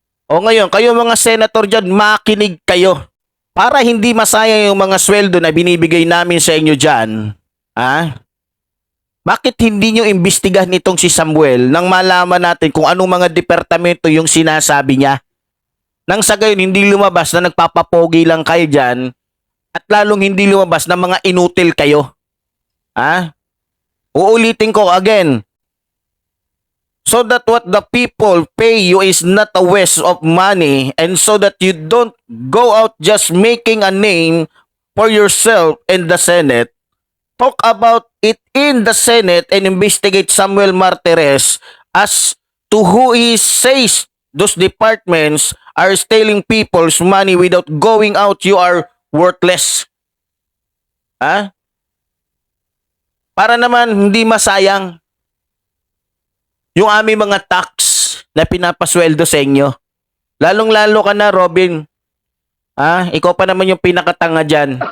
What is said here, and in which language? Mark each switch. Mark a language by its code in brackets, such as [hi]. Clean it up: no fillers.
[tl] O ngayon, kayo mga senator dyan, makinig kayo. Para hindi masayang yung mga sweldo na binibigay namin sa inyo dyan, bakit hindi nyo imbestigahan nitong si Samuel nang malaman natin kung anong mga departamento yung sinasabi niya? Nang sa gayon, hindi lumabas na nagpapapogi lang kayo dyan at lalong hindi lumabas na mga inutil kayo. Uulitin ko again. [en] So that what the people pay you is not a waste of money and so that you don't go out just making a name for yourself in the Senate. Talk about it in the Senate and investigate Samuel Martires as to who he says those departments are stealing people's money without going out. You are worthless. [tl] Para naman hindi masayang yung aming mga tax na pinapasweldo sa inyo. Lalong-lalo ka na, Robin. Ikaw pa naman yung pinakatanga dyan.